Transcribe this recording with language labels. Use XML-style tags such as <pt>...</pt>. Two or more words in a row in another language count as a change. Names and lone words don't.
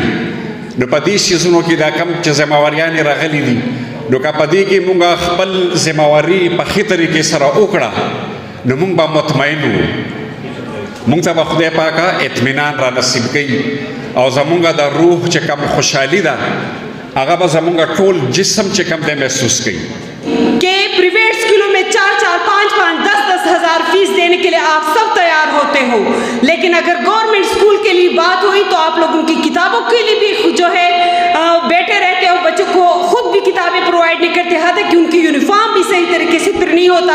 <ps>نو په دې سیزونو کې دا کم چې ذمہواریانې راغلي دي، نو که په دې کې مونږ خپل ذمہواري په ښې طریقې سره وکړه نو مونږ به مطمئن وو. مونږ ته به خدای پاکه اطمینان را نصیب کوي او زمونږ د روح چې کم خوشحالي ده هغه به زمونږ ټول جسم چې کم دی محسوس کوي.</ps> <ur>کہ پریویٹ اسکولوں میں 4-4, 5-5, 10-10 ہزار فیس دینے کے لیے آپ سب تیار ہوتے ہو، لیکن اگر گورنمنٹ اسکول کے لیے بات ہوئی تو آپ لوگ ان کی کتابوں کے لیے بھی جو ہے بیٹھے رہتے ہو، بچوں کو خود بھی کتابیں پرووائڈ نہیں کرتے، حتیٰ کہ ان کی یونیفارم بھی صحیح طریقے سے پھر نہیں ہوتا.</ur>